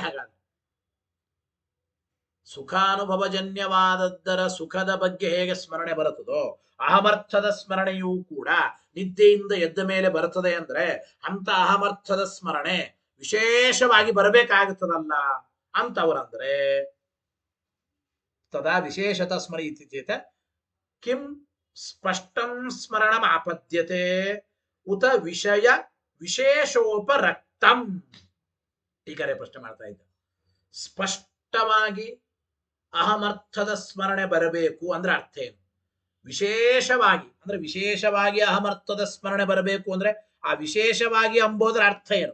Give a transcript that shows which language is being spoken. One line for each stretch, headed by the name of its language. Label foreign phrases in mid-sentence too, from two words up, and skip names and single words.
Kannada: ಹಾಗಾದ್ರೆ ಸುಖಾನುಭವಜನ್ಯವಾದದ್ದರ ಸುಖದ ಬಗ್ಗೆ ಹೇಗೆ ಸ್ಮರಣೆ ಬರುತ್ತದೋ, ಅಹಮರ್ಥದ ಸ್ಮರಣೆಯೂ ಕೂಡ ನಿದ್ದೆಯಿಂದ ಎದ್ದ ಮೇಲೆ ಬರುತ್ತದೆ. ಅಂದ್ರೆ ಅಂತ ಅಹಮರ್ಥದ ಸ್ಮರಣೆ ವಿಶೇಷವಾಗಿ ಬರಬೇಕಾಗುತ್ತದಲ್ಲ ಅಂತ ಅವರಂದ್ರೆ,
Sanskrit: ತದಾ ವಿಶೇಷತ ಸ್ಮರಿತಿ ಚೇತ ಕಿಂ ಸ್ಪಷ್ಟಂ ಸ್ಮರಣಂ ಆಪದ್ಯತೆ ಉತ ವಿಷಯ ವಿಶೇಷೋಪರಕ್ತಂ.
Kannada: ಟೀಕರೆ ಪ್ರಶ್ನೆ ಮಾಡ್ತಾ ಇದ್ದ. ಸ್ಪಷ್ಟವಾಗಿ ಅಹಮರ್ಥದ ಸ್ಮರಣೆ ಬರಬೇಕು ಅಂದ್ರೆ ಅರ್ಥ ಏನು? ವಿಶೇಷವಾಗಿ ಅಂದ್ರೆ ವಿಶೇಷವಾಗಿ ಅಹಮರ್ಥದ ಸ್ಮರಣೆ ಬರಬೇಕು ಅಂದ್ರೆ ಆ ವಿಶೇಷವಾಗಿ ಅಂಬೋದ್ರ ಅರ್ಥ ಏನು?